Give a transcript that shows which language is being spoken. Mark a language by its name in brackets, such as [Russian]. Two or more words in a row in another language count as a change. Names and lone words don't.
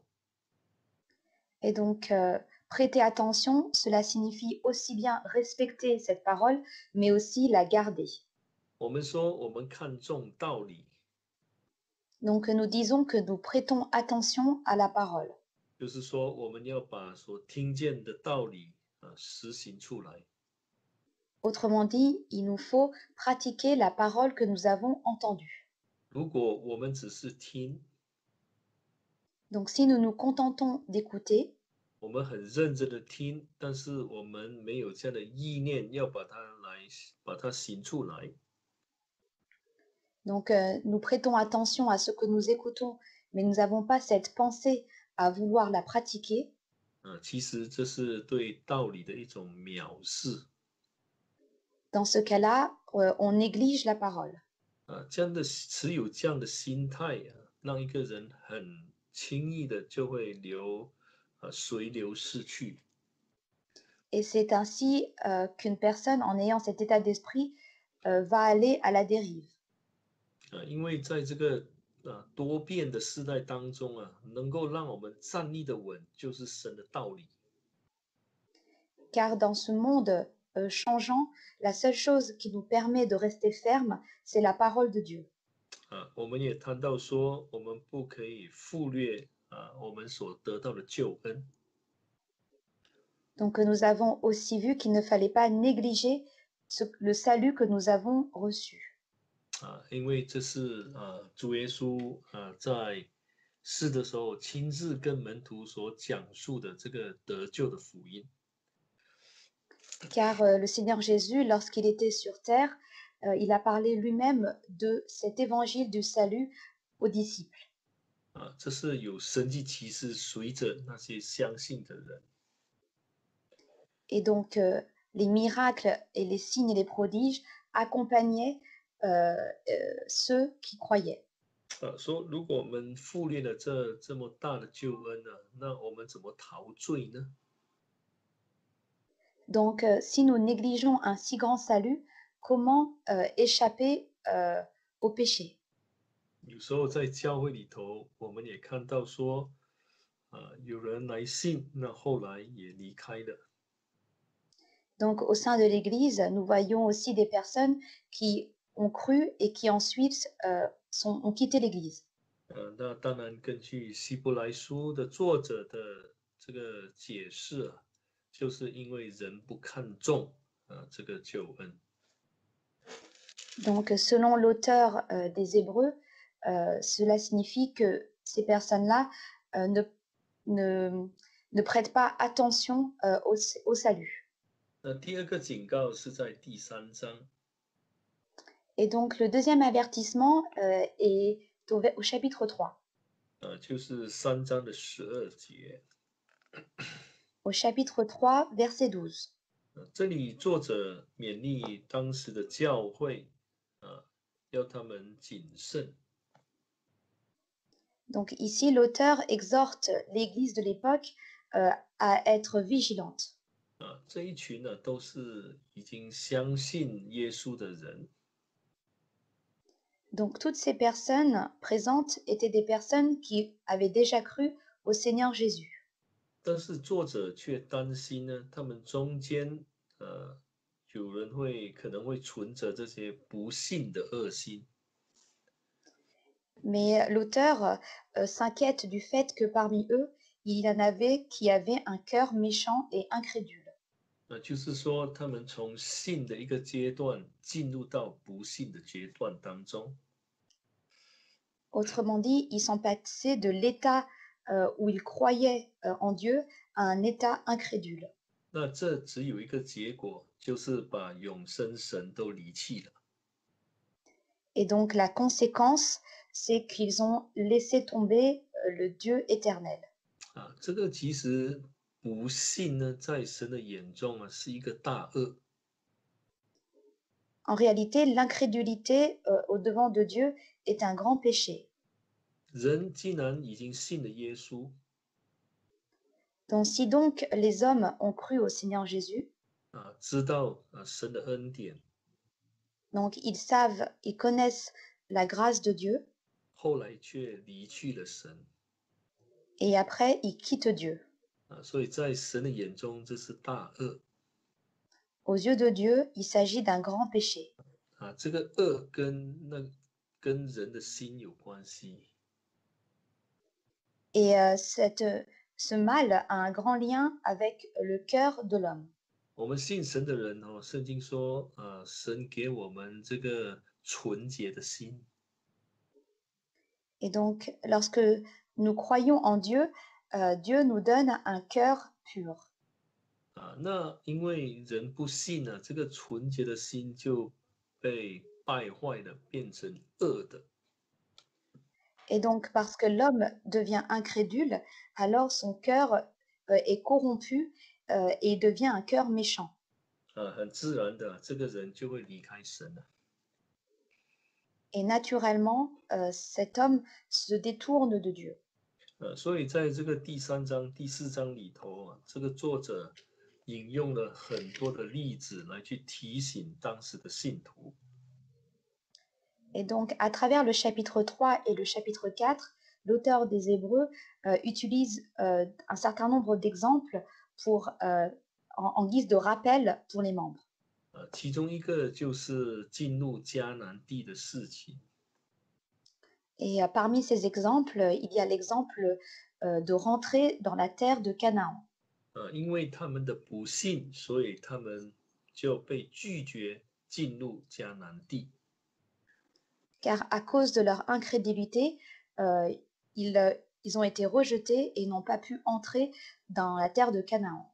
[French] Et donc prêter attention, cela signifie aussi bien respecter cette parole, mais aussi la garder. [Chinese] 我们说我们看重道理， [French] Donc nous disons que nous prêtons attention à la parole. [Chinese] 就是说我们要把所听见的道理实行出来。 [French] Autrement dit, il nous faut pratiquer la parole que nous avons entendue. [Chinese] 如果我们只是听， [French] Donc si nous nous contentons d'écouter, [Chinese] 我们很认真的听，但是我们没有这样的意念要把它行出来， [French] donc nous prêtons attention à ce que nous écoutons, mais nous n'avons pas cette pensée à vouloir la pratiquer, [Chinese] 其实这是对道理的一种藐视。 [French] dans ce cas-là, on néglige la parole. [Chinese] 这样的持有这样的心态让一个人很轻易的就会随流逝去。 [French] Et c'est ainsi qu'une personne, en ayant cet état d'esprit, va aller à la dérive. [Chinese] 因为在这个多变的世代当中能够让我们站立的稳，就是神的道理。 [French] Car dans ce monde changeant, la seule chose qui nous permet de rester ferme, c'est la parole de Dieu. [Chinese] 我们也谈到说，我们不可以忽略我们所得到的救恩。 [French] Donc nous avons aussi vu qu'il ne fallait pas négliger le salut que nous avons reçu. [Chinese] 因为这是主耶稣在世的时候亲自跟门徒所讲述的这个得救的福音。 [French] Car le Seigneur Jésus, lorsqu'il était sur terre, il a parlé lui-même de cet évangile du salut aux disciples. [Chinese] 这是有神迹奇事随着那些相信的人。 [French] Et donc les miracles et les signes et les prodiges accompagnaient ceux qui croyaient. [Chinese] 说如果我们忽略了这么大的救恩那我们怎么逃罪呢？ [French] Donc si nous négligeons un si grand salut, comment échapper au péché? [Chinese] 有时候在教会里头，我们也看到说，有人来信，那后来也离开了。 [French] Donc au sein de l'Église, nous voyons aussi des personnes qui ont cru et qui ensuite ont quitté l'Église. [Chinese] 那当然，根据希伯来书的作者的这个解释就是因为人不看重这个救恩。 [French] Donc selon l'auteur des Hébreux, cela signifie que ces personnes-là ne prêtent pas attention au salut. [Chinese] 那第2个警告是在第3章。 [French] Et donc le deuxième avertissement est au chapitre 3. [Chinese] 就是3章的12节。 [French] Au chapitre 3, verset 12. [Chinese] 这里作者勉励当时的教会要他们谨慎。 [French] Donc ici, l'auteur exhorte l'Église de l'époque à être vigilante. [Chinese] 这一群都是已经相信耶稣的人。 [French] Donc toutes ces personnes présentes étaient des personnes qui avaient déjà cru au Seigneur Jésus. [Chinese] 但是作者却担心呢，他们中间有人可能会存着这些不信的恶心。 [French] Mais l'auteur s'inquiète du fait que parmi eux, il y en avait qui avaient un cœur méchant et incrédule. [Chinese] 就是说，他们从信的一个阶段进入到不信的阶段当中。 [French] Autrement dit, ils sont passés de l'état où ils croyaient en Dieu à un état incrédule. [Chinese] 那这只有一个结果，就是把永生神都离弃了。 [French] Et donc la conséquence, c'est qu'ils ont laissé tomber le Dieu éternel. [Chinese] 这个其实不信呢，在神的眼中是一个大恶。 [French] En réalité, l'incrédulité au-devant de Dieu est un grand péché. [Chinese] 人既然已经信了耶稣， [French] Donc si donc les hommes ont cru au Seigneur Jésus, [Chinese] 知道神的恩典， [French] donc ils savent, ils connaissent la grâce de Dieu, [Chinese] 后来却离去了神， [French] et après ils quittent Dieu. [Chinese] 所以在神的眼中这是大恶。 [French] Aux yeux de Dieu, il s'agit d'un grand péché. [Chinese] 这个恶跟人的心有关系。 [French] Et ce mal a un grand lien avec le cœur de l'homme. [Chinese] 我们信神的人圣经说，神给我们这个纯洁的心。 [French] Et donc, lorsque nous croyons en Dieu, Dieu nous donne un cœur pur. [Chinese] 那因为人不信呢，这个纯洁的心就被败坏了，变成恶的。 [French] Et donc, parce que l'homme devient incrédule, alors son cœur est corrompu et devient un cœur méchant. [Chinese] 很自然的，这个人就会离开神了。 [French] Et naturellement, cet homme se détourne de Dieu. [Chinese] 所以在这个第3章、第4章里头这个作者引用了很多的例子来去提醒当时的信徒。 [French] Et donc, à travers le chapitre 3 et le chapitre 4, l'auteur des Hébreux utilise un certain nombre d'exemples en guise de rappel pour les membres. [Chinese] 其中一个就是进入迦南地的事情。 [French] Et parmi ces exemples, il y a l'exemple de rentrer dans la terre de Canaan. [Chinese] 因为他们的不信，所以他们就被拒绝进入迦南地。 [French] Car à cause de leur incrédulité, ils ont été rejetés et n'ont pas pu entrer dans la terre de Canaan.